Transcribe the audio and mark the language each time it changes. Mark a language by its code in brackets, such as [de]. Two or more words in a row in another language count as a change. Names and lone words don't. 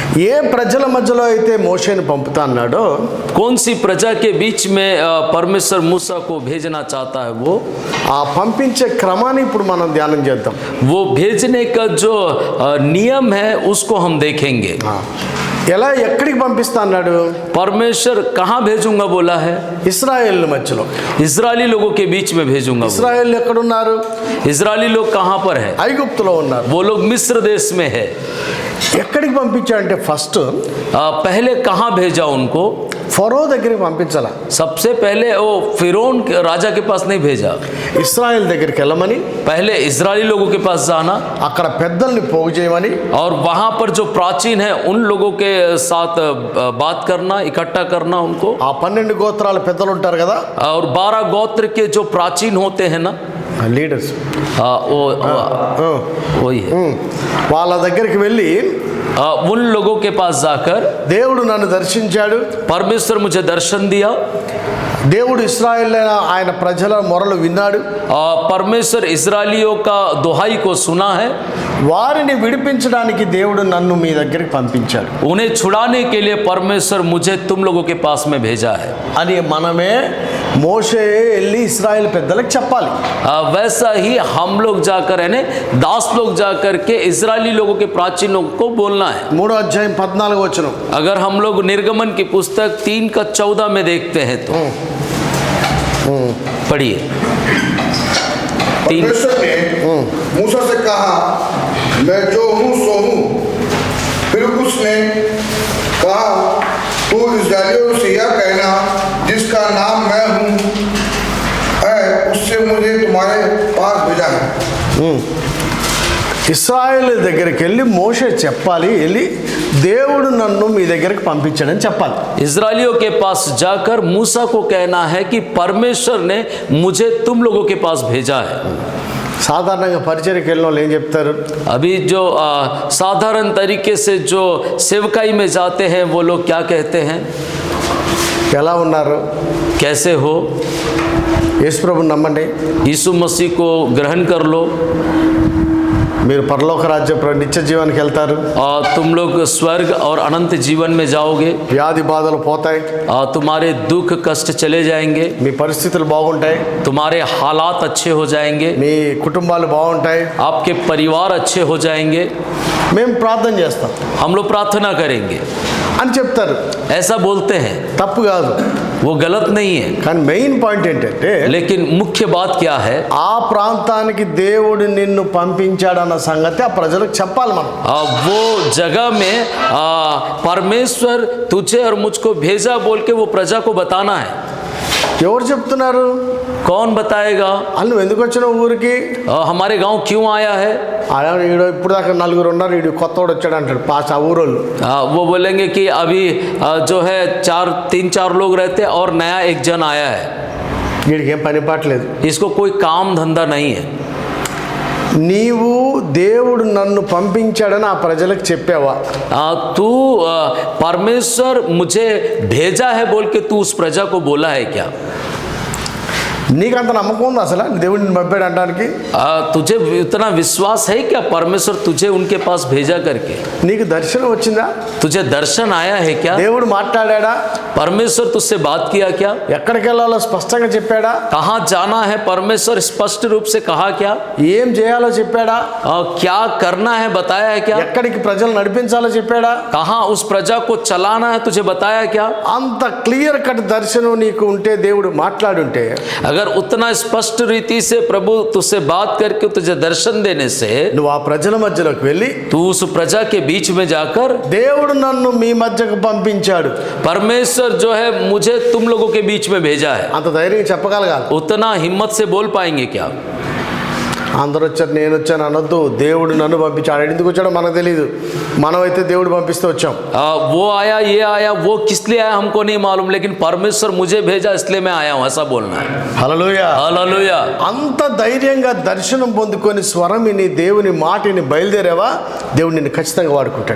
[te] ఏ ప్రజల మధ్యలో అయితే మోషేని పంపుతా అన్నాడో, [hi] कौन सी प्रजा के बीच में परमेश्वर मूसा को भेजना चाहता है, वो [te] ఆ పంపించే క్రమాన్ని ఇప్పుడు మనం ధ్యానం చేద్దాం. [hi] वो भेजने का जो नियम है उसको हम देखेंगे. [te] ఎలా ఎక్కడికి పంపిస్తా అన్నాడు? [hi] परमेश्वर कहाँ भेजूंगा बोला है? [te] ఇశ్రాయేల్ మధ్యలో. [hi] इजरायली लोगों के बीच में भेजूंगा. [te] ఇశ్రాయేల్ ఎక్కడున్నారు? [hi] इजरायली लोग कहाँ पर है? [te] ఐగుప్తులో ఉన్నారు. [hi] वो लोग मिस्र देश में है. [te] ఎక్కడికి పంపించాడంటే ఫస్ట్ [hi] पहले कहाँ भेजा उनको? [te] ఫరో దగ్గరికి పంపించాల. [hi] सबसे पहले वो फिरौन राजा के पास नहीं भेजा. [te] ఇశ్రాయేల్ దగ్గరికి వెళ్ళమని, [hi] पहले इजरायली लोगों के पास जाना [te] అక్కడ పెద్దల్ని పోగు చేయమని, [hi] और वहां पर जो प्राचीन है उन लोगों के साथ बात करना, इकट्ठा करना उनको. [te] ఆ 12 గోత్రాల పెద్దలు ఉంటారు కదా, [hi] और 12 गोत्र के जो प्राचीन होते हैं ना, [te] లీడర్స్, [hi] वही है. [te] వాళ్ళ దగ్గరికి వెళ్ళి [hi] उन लोगों के पास जाकर, [te] దేవుడు నన్ను దర్శించాడు, [hi] परमेश्वर मुझे दर्शन दिया, [te] దేవుడు ఇశ్రాయేల్ ఆయన ప్రజల మొరలు విన్నాడు, [hi] परमेश्वर इजरायलियों का दुहाई को सुना है, [te] వారిని విడిపించడానికి దేవుడు నన్ను మీ దగ్గరికి పంపించాడు [hi] उन्हें छुड़ाने के लिए परमेश्वर मुझे तुम लोगों के पास में भेजा है [te] అని మనమే మోషే వెళ్ళి ఇశ్రాయేల్ పెద్దలకు చెప్పాలి. [hi] वैसा ही हम लोग जाकर, यानी दास लोग जाकर के इजरायली लोगों के प्राचीनों को बोलना है. [te] 3వ అధ్యాయం 14వ వచనం. [hi] अगर हम लोग निर्गमन की पुस्तक 3:14 में देखते हैं तो पढ़िए. परमेश्वर ने मूसा से कहा, मैं जो हूँ सो हूँ. फिर उसने कहा, तू इस्राएलियों से यह कहना, जिसका नाम मैं हूँ है, उससे मुझे तुम्हारे पास भेजा है. [te] ఇశ్రాయేల్ దగ్గరికి వెళ్ళి మోషే చెప్పాలి, వెళ్ళి దేవుడు నన్ను మీ దగ్గరికి పంపించాడని చెప్పాలి. [hi] इजरायलियों के पास जाकर मूसा को कहना है कि परमेश्वर ने मुझे तुम लोगों के पास भेजा है. [te] సాధారణంగా పరిచర్యకి వెళ్ళిన వాళ్ళు ఏం చెప్తారు? [hi] अभी जो साधारण तरीके से जो सेवकाई में जाते हैं वो लोग क्या कहते हैं? [te] ఎలా ఉన్నారు? [hi] कैसे हो? [te] యేసు ప్రభుని నమ్మండి, [hi] यीशु मसीह को ग्रहण कर लो, [te] మీరు పరలోక రాజ్య నిత్య జీవానికి వెళ్తారు, [hi] और तुम लोग स्वर्ग और अनंत जीवन में जाओगे, [te] వ్యాధి బాధలు పోతాయి, [hi] और तुम्हारे दुख कष्ट चले जाएंगे, [te] మీ పరిస్థితులు బాగుంటాయి, [hi] तुम्हारे हालात अच्छे हो जाएंगे, [te] మీ కుటుంబాలు బాగుంటాయి, [hi] आपके परिवार अच्छे हो जाएंगे, [te] మేము ప్రార్థన చేస్తాం [hi] हम लोग प्रार्थना करेंगे, [te] అని చెప్తారు. [hi] ऐसा बोलते हैं. [te] తప్పు కాదు, [hi] वो गलत नहीं है, [te] కానీ [en] main point [te] ఏంటంటే [hi] लेकिन मुख्य बात क्या है? [te] ఆ ప్రాంతానికి దేవుడు నిన్ను పంపించాడన్న సంగతి ఆ ప్రజలకు చెప్పాలి. మనం [hi] वो जगह में परमेश्वर तुझे और मुझको भेजा बोल के वो प्रजा को बताना है. [te] ఎవరు చెప్తున్నారు? [hi] कौन बताएगा? [te] వాళ్ళు నువ్వు ఎందుకు వచ్చినావు ఊరికి? [hi] हमारे गांव क्यों आया है? [te] ఈడు ఇప్పుడు దాకా 4 ఉన్నారు, ఈడు కొత్తవాడు వచ్చాడు అంటాడు పాస్ ఆ ఊరోళ్ళు. [hi] वो बोलेंगे कि अभी जो है 3-4 लोग रहते और नया एक जन आया है, [te] వీడికి ఏం పని పాటలేదు. [hi] इसको कोई काम धंधा नहीं है. [te] నీవు దేవుడు నన్ను పంపించాడని ఆ ప్రజలకు చెప్పావా? [hi] तू परमेश्वर मुझे भेजा है बोल के तू उस प्रजा को बोला है क्या? [te] నీకంత నమ్మకం ఉంది అసలు దేవుడిని పంపాడు అనడానికి? [hi] तुझे इतना विश्वास है क्या परमेश्वर तुझे उनके पास भेजा करके? [te] నీకు దర్శనం వచ్చిందా? [hi] तुझे दर्शन आया है क्या? [te] దేవుడు మాట్లాడా? [hi] परमेश्वर तुझसे बात किया क्या? [te] ఎక్కడికి వెళ్ళాలో స్పష్టంగా చెప్పాడా? [hi] कहाँ जाना है परमेश्वर स्पष्ट रूप से कहा क्या? [te] ఏం చేయాలో చెప్పాడా? [hi] क्या करना है बताया है क्या? [te] ఎక్కడికి ప్రజలు నడిపించాలో చెప్పాడా? [hi] कहाँ उस प्रजा को चलाना है तुझे बताया क्या? [te] అంత [en] clear cut [te] దర్శనం నీకు ఉంటే, దేవుడు మాట్లాడుంటే, [hi] अगर उतना स्पष्ट रीति से प्रभु तुझसे बात करके तुझे दर्शन देने से [te] నువ్వు ఆ ప్రజల మధ్యలోకి వెళ్ళి [hi] तू उस प्रजा के बीच में जाकर, [te] దేవుడు నన్ను మీ మధ్యకు పంపించాడు, [hi] परमेश्वर जो है मुझे तुम लोगों के बीच में भेजा है, [te] అంత ధైర్యంగా చెప్పగలగాలి. [hi] उतना हिम्मत से बोल पाएंगे क्या? [te] అందరూ వచ్చారు నేను వచ్చాను అనొద్దు. దేవుడు నన్ను పంపించాడు. ఎందుకు వచ్చాడో మనకు తెలియదు. మనమైతే దేవుడు పంపిస్తే వచ్చాం. [hi] वो आया, ये आया, वो किस लिए आया हमको नहीं मालूम, लेकिन परमेश्वर मुझे भेजा इसलिए मैं आया हूँ, ऐसा बोलना है. [te] హల్లెలూయా. [hi] हालेलुया. [te] అంత ధైర్యంగా దర్శనం పొందుకొని స్వరమిని దేవుని మాటిని బయలుదేరావా, దేవుడు నిన్ను ఖచ్చితంగా వాడుకుంటాడు.